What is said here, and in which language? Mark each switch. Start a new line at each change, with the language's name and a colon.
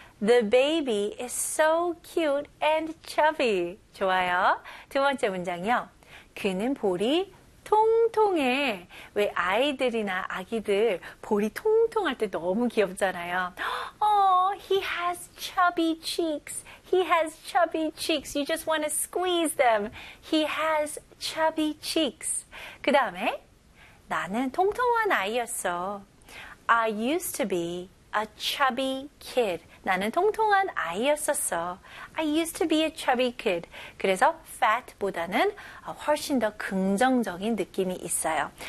English: The baby is so cute and chubby.
Korean: 좋아요. 두 번째 문장이요. 그는 볼이 통통해. 왜 아이들이나 아기들 볼이 통통할 때 너무 귀엽잖아요.
English: Oh, he has chubby cheeks. He has chubby cheeks. You just want to squeeze them. He has chubby cheeks.
Korean: 그 다음에 나는 통통한 아이였어.
English: I used to be a chubby kid.
Korean: 나는 통통한 아이였었어.
English: I used to be a chubby kid.
Korean: 그래서 fat보다는 훨씬 더 긍정적인 느낌이 있어요.